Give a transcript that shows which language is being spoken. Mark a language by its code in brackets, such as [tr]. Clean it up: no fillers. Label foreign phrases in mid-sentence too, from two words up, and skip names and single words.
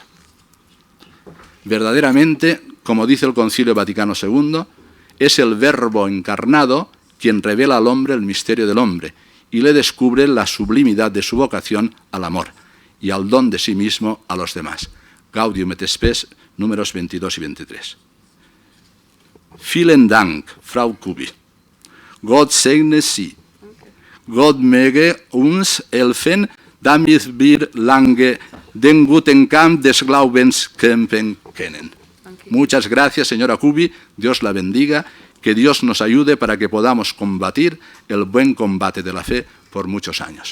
[es] Verdaderamente, como dice el Concilio Vaticano II, es el Verbo encarnado quien revela al hombre el misterio del hombre y le descubre la sublimidad de su vocación al amor y al don de sí mismo a los demás. Gaudium et Spes, números 22 y 23. [de] Vielen Dank, Frau Kubi. Gott segne Sie. Gott möge uns helfen, damit wir lange den guten Kampf des Glaubens kämpfen können. [es] Muchas gracias, señora Kubi. Dios la bendiga. Que Dios nos ayude para que podamos combatir el buen combate de la fe por muchos años.